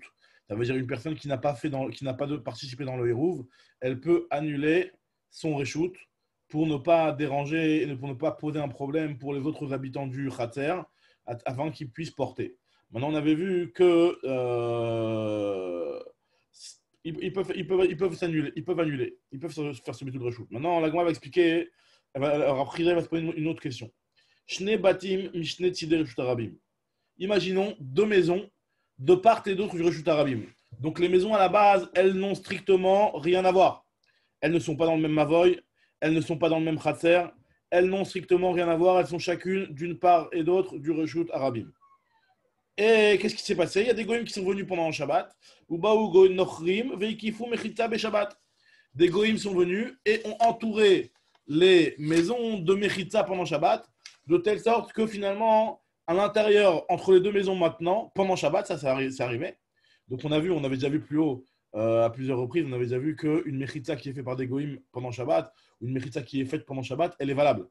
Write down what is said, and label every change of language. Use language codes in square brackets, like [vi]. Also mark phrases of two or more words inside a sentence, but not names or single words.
[fr] Ça veut dire une personne qui n'a pas participé dans le Hérouv, elle peut annuler son Reshut pour ne pas déranger et pour ne pas poser un problème pour les autres habitants du Khatser afin qu'ils puissent porter. Maintenant, on avait vu que ils peuvent s'annuler, ils peuvent annuler, ils peuvent se faire ce [he] ביטול רשות. [fr] Maintenant, la Gemara va expliquer, après, elle va se poser une autre question. [he] שני בתים משני צידי רשות הרבים. [fr] Imaginons 2 maisons de part et d'autre du [he] רשות הרבים. [fr] Donc les maisons à la base, elles n'ont strictement rien à voir. Elles ne sont pas dans le même mavoy, elles ne sont pas dans le même khatser, elles n'ont strictement rien à voir, elles sont chacune d'une part et d'autre du [he] רשות הרבים. [fr] Et qu'est-ce qui s'est passé? Il y a des goïms qui sont venus pendant le Shabbat. [he] ובאו גויים נכרים והקיפו מחיצה שבת. [fr] Des goïms sont venus et ont entouré les maisons de mechitza pendant Shabbat, de telle sorte que finalement, à l'intérieur, entre les deux maisons maintenant, pendant Shabbat, ça c'est arrivé. Donc on avait déjà vu plus haut, à plusieurs reprises, on avait déjà vu qu'une mechitza qui est faite par des goïms pendant Shabbat, ou une mechitza qui est faite pendant Shabbat, elle est valable.